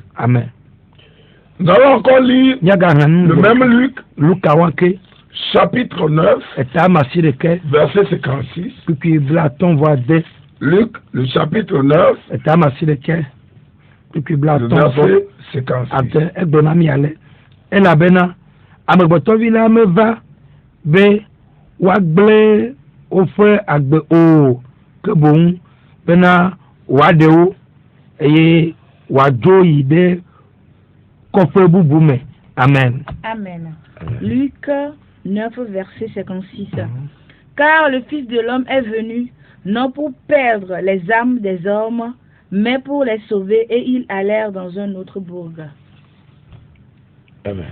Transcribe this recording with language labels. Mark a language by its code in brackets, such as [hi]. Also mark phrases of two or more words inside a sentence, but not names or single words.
[fr] Amen. Nous allons encore lire le même Luc, chapitre 9, verset 56. Luc, le chapitre 9, verset 56. [ee] Elabena amegbɔtɔvi la meva be woagblẽ woƒe agbe o ke boŋ bena wòaɖe wo eye wòadzo yi ɖe kɔƒe bubu me. Amen. [fr] Amen. Luc 9, verset 56. Car le Fils de l'homme est venu non pour perdre les âmes des hommes, mais pour les sauver, et ils allèrent dans un autre bourg. Amen.